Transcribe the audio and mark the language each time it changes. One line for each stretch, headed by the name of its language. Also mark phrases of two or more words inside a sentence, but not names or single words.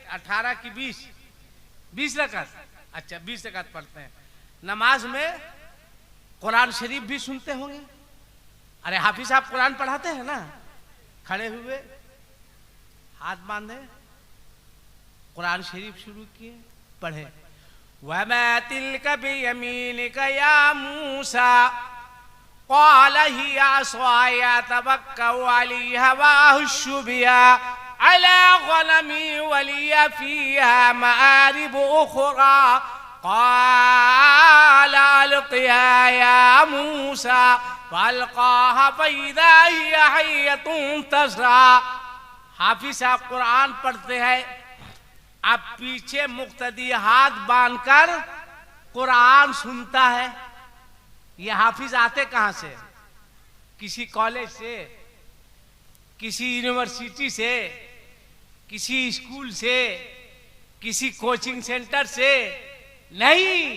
Hindi: 18 की 20 रकात। अच्छा, 20 रकात पढ़ते हैं। नमाज में कुरान शरीफ भी सुनते होंगे। अरे हाफिज साहब कुरान पढ़ाते हैं ना, खड़े हुए हाथ बांधे कुरान शरीफ शुरू किए, पढ़े।
Arabic: وما تلك بيمينك يا موسى قال هي عصاي أتوكأ عليها وأهش بها على غنمي ولي فيها مآرب أخرى قال ألقها يا موسى فألقاها فإذا هي حية تسعى.
Hindi: हाफिज साहब कुरान पढ़ते हैं, अब पीछे मुक्तदी हाथ बांधकर कुरान सुनता है। ये हाफिज आते कहां से? किसी कॉलेज से, किसी यूनिवर्सिटी से, किसी स्कूल से, किसी कोचिंग सेंटर से नहीं।